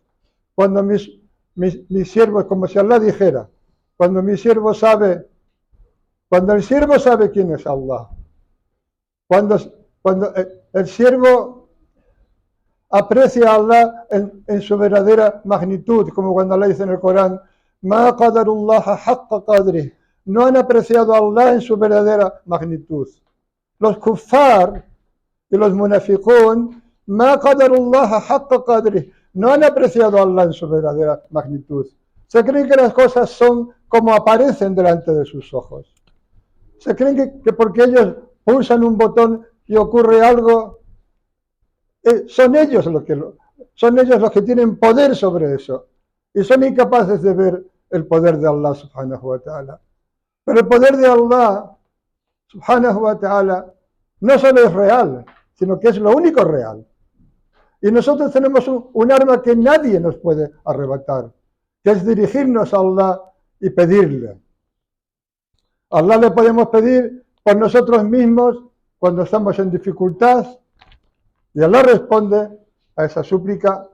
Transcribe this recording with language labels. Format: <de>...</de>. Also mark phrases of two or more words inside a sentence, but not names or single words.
<es>Cuando mis siervos, como si Allah dijera, cuando mi siervo sabe, cuando el siervo sabe quién es Allah, cuando el siervo aprecia a Allah en su verdadera magnitud, como cuando Allah dice en el Corán,</es> <ar>ما قدروا الله حق قدره,</ar> <es>no han apreciado a Allah en su verdadera magnitud. Los kuffar y los munafiqun,</es> <ar>ما قدروا الله حق قدره,</ar> <es>no han apreciado a Allah en su verdadera magnitud. Se creen que las cosas son como aparecen delante de sus ojos. Se creen que porque ellos pulsan un botón y ocurre algo, son ellos los que tienen poder sobre eso. Y son incapaces de ver el poder de Allah</es> <ar>سبحانه وتعالى.</ar> <es>Pero el poder de Allah</es> <ar>سبحانه وتعالى</ar> <es>no solo es real, sino que es lo único real. Y nosotros tenemos un arma que nadie nos puede arrebatar, que es dirigirnos a Allah y pedirle. A Allah le podemos pedir por nosotros mismos cuando estamos en dificultad y Allah responde a esa súplica.</es>